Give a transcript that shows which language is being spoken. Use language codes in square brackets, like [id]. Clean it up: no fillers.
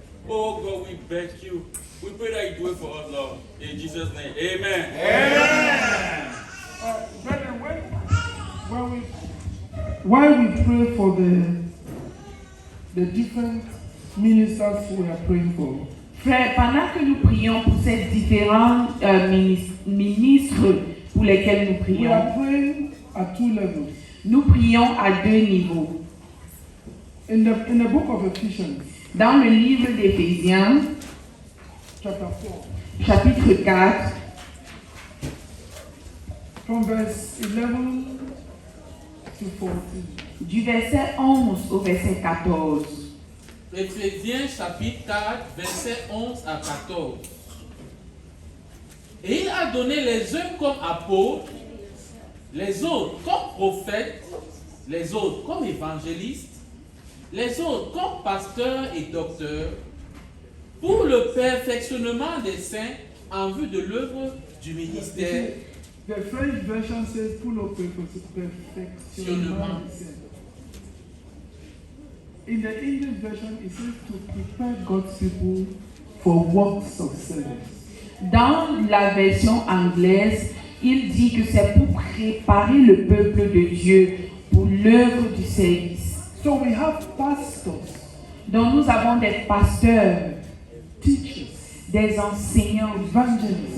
[en] Oh God, we beg you. We pray that you do it for us, Lord. In Jesus' name, amen. Amen. Brethren, while we pray for the different ministers we are praying for, [fr] Frère, pendant que nous prions pour ces différents ministres pour lesquels nous [en] we are [fr] prions, [en] praying at two levels. [fr] nous prions à deux niveaux. [en] In the book of Ephesians, [fr] Dans le livre d'Éphésiens, [en] chapter 4, [fr] chapitre 4, [en] from verse 11 to 14. [fr] du verset 11 au verset 14. Éphésiens chapitre 4, versets 11 à 14. Et il a donné les uns comme apôtres, les autres comme prophètes, les autres comme évangélistes, les autres comme pasteurs et docteurs, pour le perfectionnement des saints en vue de l'œuvre du ministère. [en] The French version says full of perfectionnement. In the English version, it says to prepare God's people for works of service. [fr] Dans la version anglaise, il dit que c'est pour préparer le peuple de Dieu pour l'œuvre du service. [en] So we have pastors. [fr] Donc nous avons des pasteurs, [en] teachers, [fr] des enseignants, [en] evangelists,